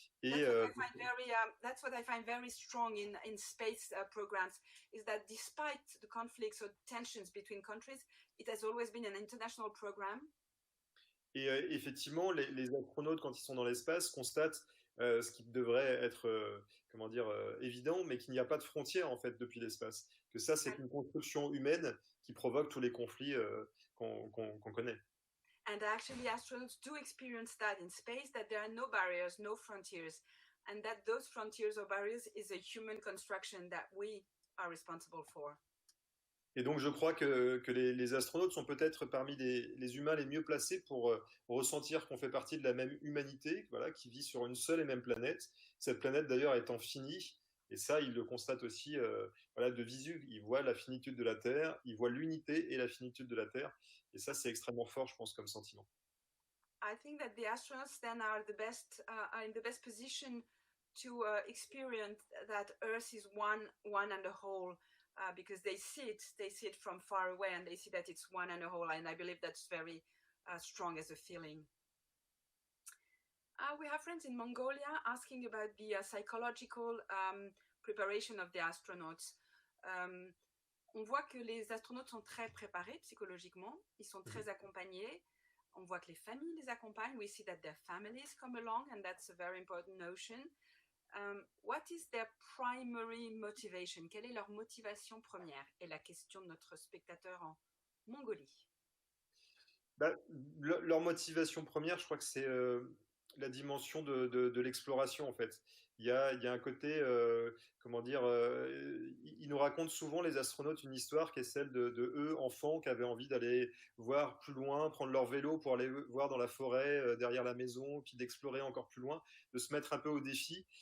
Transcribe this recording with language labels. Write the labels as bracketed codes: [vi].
[fr] Et [en] that's what I find very strong in space programs, is that despite the conflicts or tensions between countries, it has always been an international program. [fr] Et effectivement, les astronautes, quand ils sont dans l'espace, constatent ce qui devrait être, évident, mais qu'il n'y a pas de frontières en fait depuis l'espace. Que ça, c'est une construction humaine qui provoque tous les conflits qu'on connaît. [en] And actually, astronauts do experience that in space, that there are no barriers, no frontiers, and that those frontiers or barriers is a human construction that we are responsible for. [fr] Et donc, je crois que les astronautes sont peut-être parmi les humains les mieux placés pour ressentir qu'on fait partie de la même humanité, voilà, qui vit sur une seule et même planète. Cette planète, d'ailleurs, étant finie. Et ça, ils le constatent aussi voilà, de visu. Ils voient la finitude de la Terre, ils voient l'unité et la finitude de la Terre. Et ça, c'est extrêmement fort, je pense, comme sentiment. [en] I think that the astronauts then are in the best position to experience that Earth is one and a whole. Because they see it from far away, and they see that it's one and a whole, and I believe that's very strong as a feeling. We have friends in Mongolia asking about the psychological preparation of the astronauts. [fr] On voit que les astronautes sont très préparés psychologiquement, ils sont très accompagnés. On voit que les familles les accompagnent. [en] We see that their families come along, and that's a very important notion. What is their primary motivation? [fr] Quelle est leur motivation première? Et la question de notre spectateur en Mongolie. Leur motivation première, je crois que c'est la dimension de l'exploration, en fait. Il y a un côté, comment dire, ils nous racontent souvent, les astronautes, une histoire qui est celle de eux, enfants, qui avaient envie d'aller voir plus loin, prendre leur vélo pour aller voir dans la forêt, derrière la maison, puis d'explorer encore plus loin, de se mettre un peu au défi.